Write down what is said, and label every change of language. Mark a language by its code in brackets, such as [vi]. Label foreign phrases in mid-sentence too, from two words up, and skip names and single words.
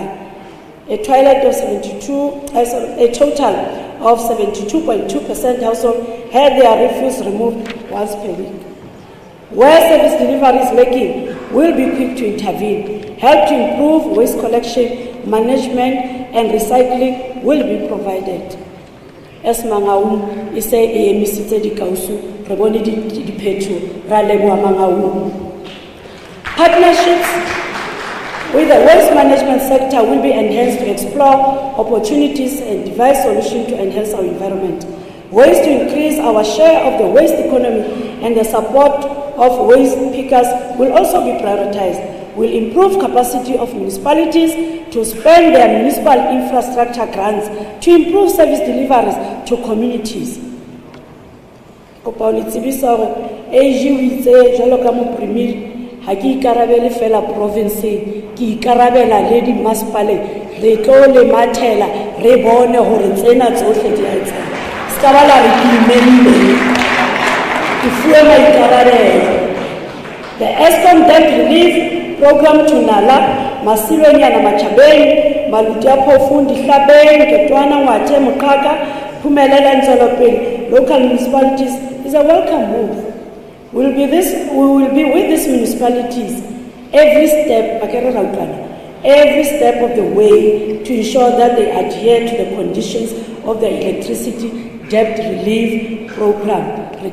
[en] A total of 72.2% household had their refuse removed once per week. Where service delivery is lacking, we'll be quick to intervene. Help to improve waste collection, management, and recycling will be provided. [st] As Mangaung is a emisitse di kausu, re bone di phetho, ra leboha Mangaung. [en] Partnerships with the waste management sector will be enhanced to explore opportunities and devise solutions to enhance our environment. Ways to increase our share of the waste economy and the support of waste pickers will also be prioritized. Will improve capacity of municipalities to spend their municipal infrastructure grants to improve service deliveries to communities. [st] Ha ke ikarabele fela province, ke ikarabela le di masipale, re tlo le mathela, re bone hore tsena tsohle di a etsahala. Ska ba la re ke imelile, ke fuwe maikarabelo. [en] The Eskom debt relief program to Nala, Masilonyana Machabeng, Malutia Phofu, Dihlabeng, Ketwana, Ngwathe, Mokaka, Phumelela Ntswelopele, local municipalities is a welcome move. We will be with these municipalities every step of the way to ensure that they adhere to the conditions of the electricity debt relief program.